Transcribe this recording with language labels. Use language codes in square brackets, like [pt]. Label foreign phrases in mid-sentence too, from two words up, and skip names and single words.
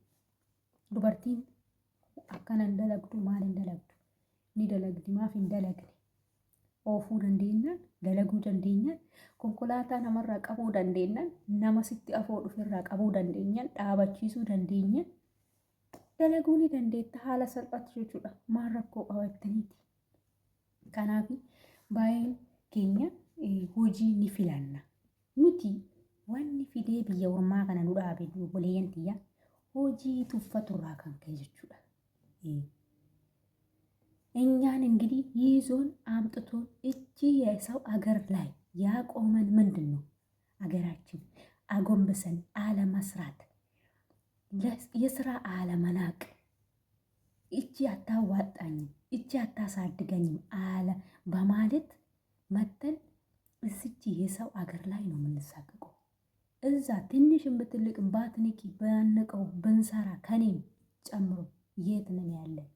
[om] Dubartiin akkana hin dalagdu maal hin dalagdu ni dalagdi maaf hin dalagne oofuu dandeenyaan dalaguu dandeenyaan konkolaataa namarraa qabuu dandeenyaan nama sitti afoo dhufirraa qabuu dandeenyaan dhaabachiisuu dandeenyaan dalaguu ni dandeetta haala salphaatti jechuudha. Maal rakkoo qabattaniiti. Kanaaf baay'een keenya hojii ni filanna. Nuti wanni fidee biyya ormaa kana nu dhaabe obboleeyyan tiyya hojii tuffaturraa kan ka'e jechuudha. [am] እኛን እንግዲህ ይዞን አምጥቶን እቺ የሰው አገር ላይ ያቆመን ምንድን ነው? አገራችን አጎንብሰን አለመስራት፣ የስራ አለመናቅ፣ እቺ አታዋጣኝም፣ እቺ አታሳድገኝም አለ በማለት መተን እዚች የሰው አገር ላይ ነው የምንሳቀቀው። እዛ ትንሽም ብትልቅም ባትንቂ ባንቀው ብንሰራ ከኔም ጨምሮ የት ነን ያለን?